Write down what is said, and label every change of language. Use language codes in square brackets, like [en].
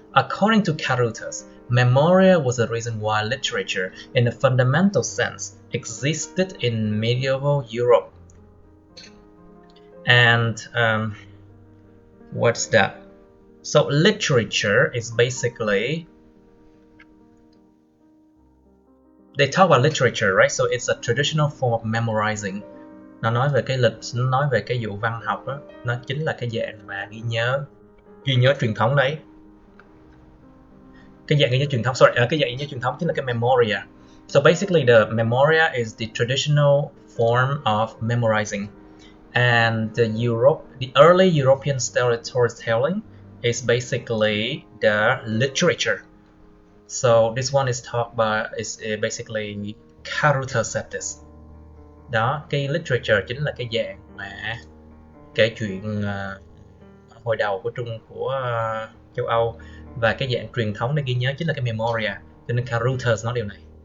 [en] According to Reuters, memoria was the reason why literature, in a fundamental sense, existed in medieval Europe. And what's that? So literature is basically, they talk about literature, right? So it's a traditional form of memorizing. [vi] Nó nói về cái nó nói về cái vụ văn học đó, nó chính là cái dạng mà ghi nhớ truyền thống đấy. Cái dạng ghi nhớ truyền thống, cái dạng ghi nhớ truyền thống chính là cái memoria. [en] So basically the memoria is the traditional form of memorizing. And the early European storytelling is basically the literature. So this one is talked about, is basically Reuters said this. [vi] Đó, cái literature chính là cái dạng mà kể chuyện hồi đầu của châu Âu, và cái dạng truyền thống để ghi nhớ chính là cái memoria. Cho nên Reuters nói điều này.